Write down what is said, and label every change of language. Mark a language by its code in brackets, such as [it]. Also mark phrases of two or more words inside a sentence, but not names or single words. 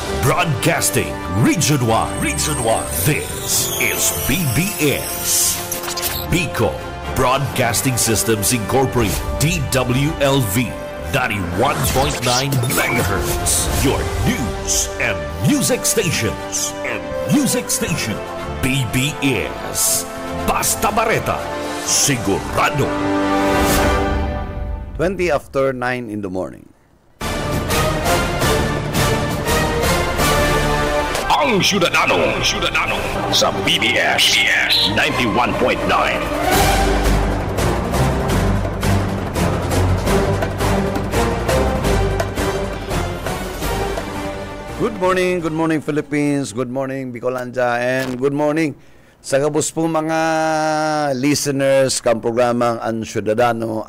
[en] Broadcasting Region 1. Region 1. This is BBS. Bicol Broadcasting Systems Incorporated. DWLV. 91.9 megahertz. Your news and music stations. [bik] BBS. Basta Bareta. Sigurado. [en] 20 after 9 in the morning. [bik] Ang Ciudadano sa BBS 91.9. [en] Good morning Philippines, good morning Bicolanja, and good morning [bik] sa kabus po mga [en] listeners [bik] kang programang [en] Ang Ciudadano.